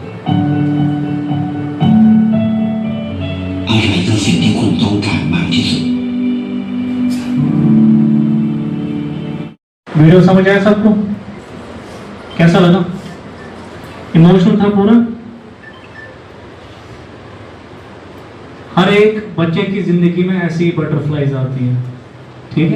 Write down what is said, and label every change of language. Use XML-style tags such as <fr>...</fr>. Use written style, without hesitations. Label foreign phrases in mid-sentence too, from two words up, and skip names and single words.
<th>อะไรคือสิ่งที่คุณต้องการมากที่สุด</th> <hi>वीडियो समझ आया सबको? कैसा लगा? इमोशनल था पूरा? हर एक बच्चे की जिंदगी में ऐसी बटरफ्लाईज आती हैं, ठीक है।</hi>